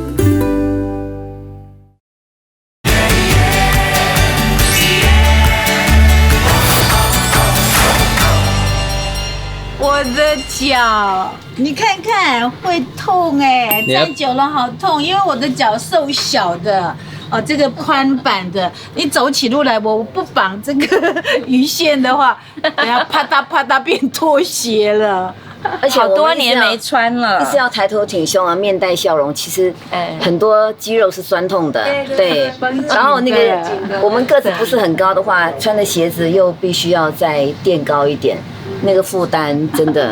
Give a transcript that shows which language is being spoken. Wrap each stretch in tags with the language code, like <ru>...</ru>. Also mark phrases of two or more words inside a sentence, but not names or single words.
<zh>我的腳，你看看會痛哎，站久了好痛，因為我的腳瘦小的。哦，這個寬版的，你走起路來，我不綁這個魚線的話，等下啪嗒啪嗒變拖鞋了。而且好多年没穿了，一直要抬头挺胸啊，面带笑容。其实很多肌肉是酸痛的，对。然后那个我们个子不是很高的话，穿的鞋子又必须要再垫高一点，那个负担真的。</zh>